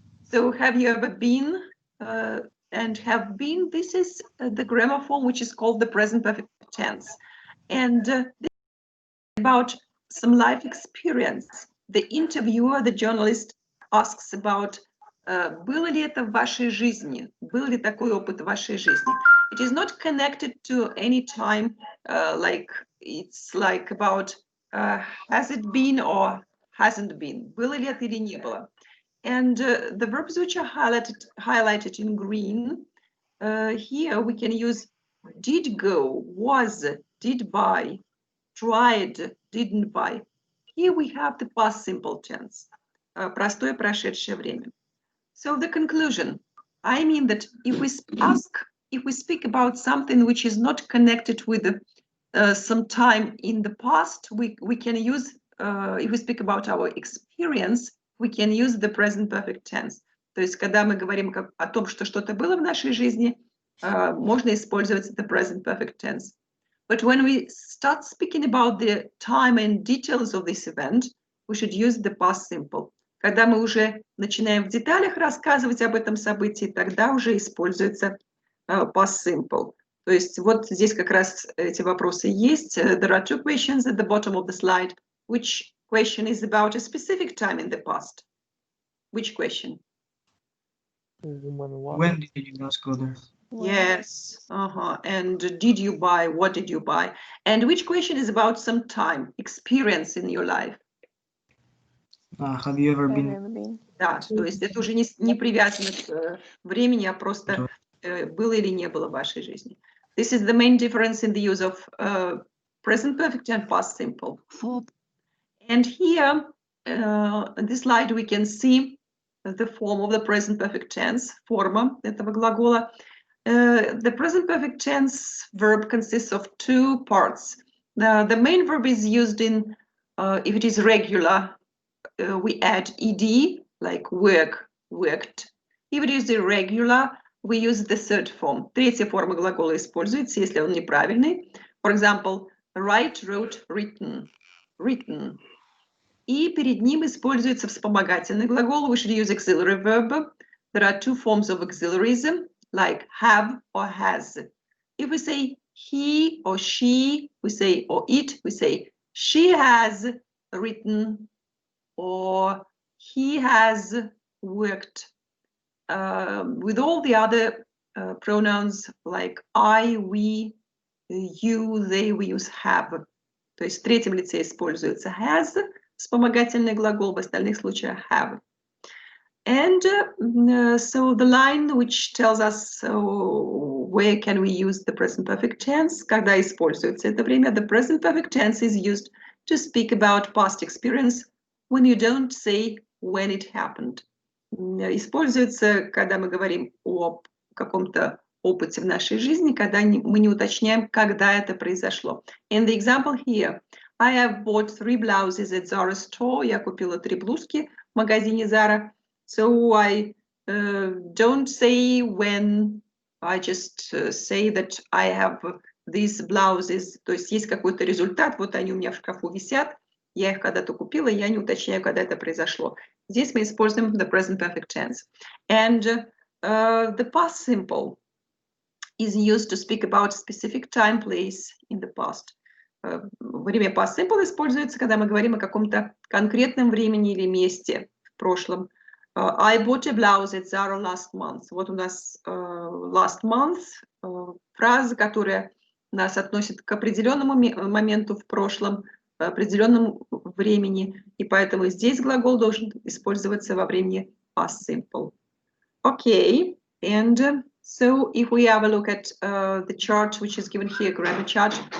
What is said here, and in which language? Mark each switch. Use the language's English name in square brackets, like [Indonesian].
[English] So have you ever been and have been? This is the grammar form, which is called the present perfect tense, and this is about some life experience. The interviewer, the journalist, asks about [Russian] Было ли это в вашей жизни? Был ли такой опыт в вашей жизни? [English] It is not connected to any time, like it's like about has it been or hasn't been. [Russian] Было ли это или не было? [English] And the verbs which are highlighted in green, here we can use did go, was, did buy, tried, didn't buy. Here we have the past simple tense, [Russian] простое прошедшее время. [English] So the conclusion, I mean that if we speak about something which is not connected with some time in the past, we can use, if we speak about our experience, we can use the present perfect tense. [Russian] То есть, когда мы говорим о том, что что-то было в нашей жизни, можно использовать the present perfect tense. [English] But when we start speaking about the time and details of this event, we should use the past simple. [Russian] Когда мы уже начинаем в деталях рассказывать об этом событии, тогда уже используется past simple. То есть вот здесь как раз эти вопросы есть. [English] There are two questions at the bottom of the slide. Which question is about a specific time in the past? Which question? When did you last go there? Yes. And did you buy? What did you buy? And which question is about some time, experience in your life? Have you ever been? [Russian] Да, то есть это уже не привязано к времени, а просто было или не было в вашей жизни. [English] This is the main difference in the use of present perfect and past simple. And here, in this slide, we can see the form of the present perfect tense, [Russian] форма этого глагола. [English] The present perfect tense verb consists of two parts. The main verb is used in, if it is regular, we add ed, like work, worked. If it is irregular, we use the third form. [Russian] Третья форма глагола используется, если он неправильный. [English] For example, write, wrote, written, written. [Russian] И перед ним используется вспомогательный глагол. [English] We should use auxiliary verb. There are two forms of auxiliaries, like have or has. If we say he or she, we say, or it, we say, she has written, or he has worked. With all the other pronouns like I, we, you, they, we use have. [Russian] То есть в третьем лице используется has, вспомогательный глагол, в остальных случаях have. [English] And so the line which tells us where can we use the present perfect tense, [Russian] когда используется это время, [English] the present perfect tense is used to speak about past experience when you don't say when it happened. [Russian] Используется, когда мы говорим о каком-то опыте в нашей жизни, когда мы не уточняем, когда это произошло. [English] In the example here, I have bought 3 blouses at Zara store. [Russian] Я купила 3 блузки в магазине Zara. [English] So I don't say when, I just say that I have these blouses. [Russian] То есть есть какой-то результат, вот они у меня в шкафу висят, я их когда-то купила, я не уточняю, когда это произошло. Здесь мы используем [English] the present perfect tense. And the past simple is used to speak about a specific time, place in the past. [Russian] Время past simple используется, когда мы говорим о каком-то конкретном времени или месте в прошлом. [English] I bought a blouse at Zara last month. [Russian] Вот у нас last month, фраза, которая нас относит к определенному моменту в прошлом, определенному времени, и поэтому здесь глагол должен использоваться во времени past simple. [English] Okay, and so if we have a look at the chart which is given here, grammar chart.